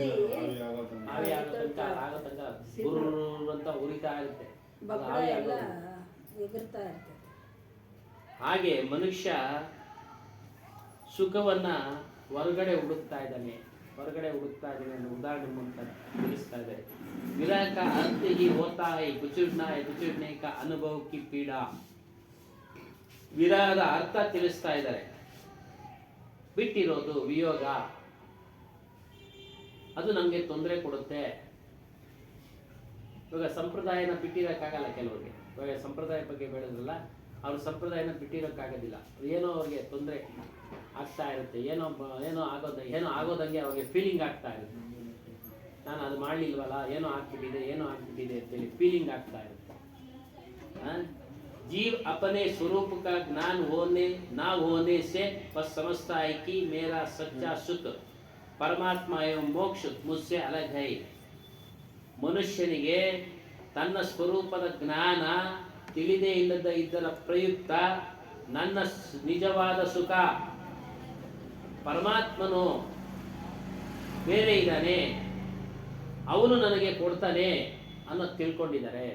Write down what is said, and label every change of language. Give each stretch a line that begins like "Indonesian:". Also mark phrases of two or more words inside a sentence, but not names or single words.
Kannada: ಆವಿ ಆಗೋ ತನಕ ಗುರು ಅಂತ ಉರಿತಾ ಇರುತ್ತೆ. ಬಬ್ಬಳ ಎಲ್ಲ ಎಗರ್ತಾ ಇರ್ತದೆ. ಹಾಗೆ ಮನುಷ್ಯ ಸುಖವನ್ನ ಹೊರಗಡೆ ಹುಡುಕ್ತಾ ಇದ್ದಾನೆ ಅನ್ನೋ ಉದಾಹರಣೆ ಮೂಲಕ ತಿಳಿಸ್ತಾ ಇದ್ದಾರೆ.
Hindi: ವಿರಹ का अर्थ ही होता है गुजरने का अनुभव की पीड़ा.
Kannada: ವಿರಹದ ಅರ್ಥ ತಿಳಿಸ್ತಾ ಇದ್ದಾರೆ. ಬಿಟ್ಟಿರೋದು ವಿಯೋಗ, ಅದು ನಮಗೆ ತೊಂದರೆ ಕೊಡುತ್ತೆ. ಇವಾಗ ಸಂಪ್ರದಾಯನ ಬಿಟ್ಟಿರೋಕ್ಕಾಗಲ್ಲ ಕೆಲವರಿಗೆ. ಇವಾಗ ಸಂಪ್ರದಾಯ ಬಗ್ಗೆ ಹೇಳಿದ್ರಲ್ಲ, ಅವ್ರ ಸಂಪ್ರದಾಯನ ಬಿಟ್ಟಿರೋಕ್ಕಾಗೋದಿಲ್ಲ. ಏನೋ ಅವ್ರಿಗೆ ತೊಂದರೆ ಆಗ್ತಾ ಇರುತ್ತೆ, ಏನೋ ಆಗೋದಂಗೆ ಅವ್ರಿಗೆ ಫೀಲಿಂಗ್ ಆಗ್ತಾ ಇರುತ್ತೆ. ನಾನು ಅದು ಮಾಡಲಿಲ್ವಲ್ಲ, ಏನೋ ಆಗ್ಬಿಟ್ಟಿದೆ ಅಂತೇಳಿ ಫೀಲಿಂಗ್ ಆಗ್ತಾ ಇರುತ್ತೆ.
Hindi: जीव अपने स्वरूप का ज्ञान ना होने से बस समझता है कि मेरा सच्चा सुख परमात्मा एवं मोक्ष मुझसे अलग है.
Kannada: ಮನುಷ್ಯನಿಗೆ ತನ್ನ ಸ್ವರೂಪದ ಜ್ಞಾನ ತಿಳಿದೇ ಇದ್ದರ ಪ್ರಯುಕ್ತ ನನ್ನ ನಿಜವಾದ ಸುಖ ಪರಮಾತ್ಮನು ಬೇರೆ ಇದ್ದಾನೆ, ಅವನು ನನಗೆ ಕೊಡ್ತಾನೆ ಅನ್ನೋದು ತಿಳ್ಕೊಂಡಿದ್ದಾರೆ.